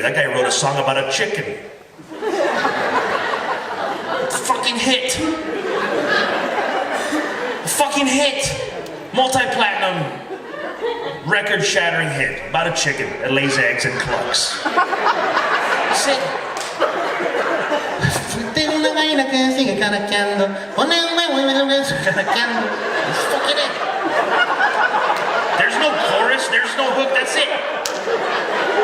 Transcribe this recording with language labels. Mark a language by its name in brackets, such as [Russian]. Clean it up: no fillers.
[English] That guy wrote a song about a chicken. Fucking hit. Fucking hit. Multi-platinum. Record-shattering hit. About a chicken that lays eggs and clucks. Sit. [Spanish] Tengo una vaina que sigue canaqueando. Pone un huevo y me lo ves canaqueando. [English] It's fucking it. There's no chorus, there's no hook, that's it.